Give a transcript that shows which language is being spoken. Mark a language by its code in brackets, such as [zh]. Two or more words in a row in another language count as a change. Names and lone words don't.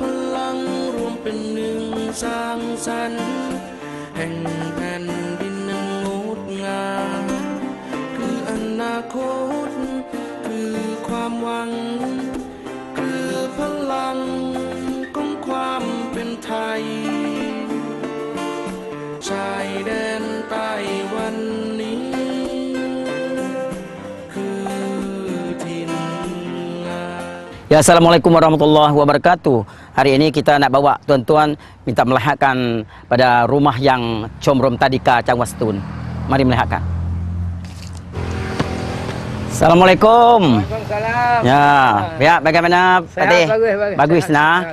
[th] ลังรวมเป็นหนึ่งสร้างสรรค์แห่งแผ่นดินนั้นงดงามคืออนาคตคือความหวังคือพลังของความเป็นไทยชายแดนใต้วันนี้คือถิ่นงาม [ar] Ya, السلام عليكم ورحمة الله وبركاته. [ms] Hari ini kita nak bawa tuan-tuan minta melihatkan pada rumah yang Comrom Tadika Cangwa Setun. Mari melihatkan. Assalamualaikum. Waalaikumsalam. Ya, bagaimana Pak Teh? Bagus nah.